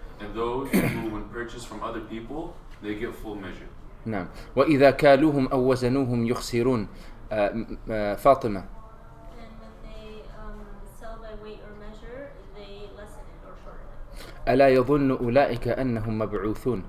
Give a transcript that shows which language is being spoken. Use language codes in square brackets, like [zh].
[en] And those who, when purchased from other people, they get full measure. [ar] نعم. وإذا كالوهم أو وزنوهم يخسرون. فاطمة. [en] And when they sell by weight or measure, they lessen it or shorten it. [ar] ألا يظن أولئك أنهم مبعوثون.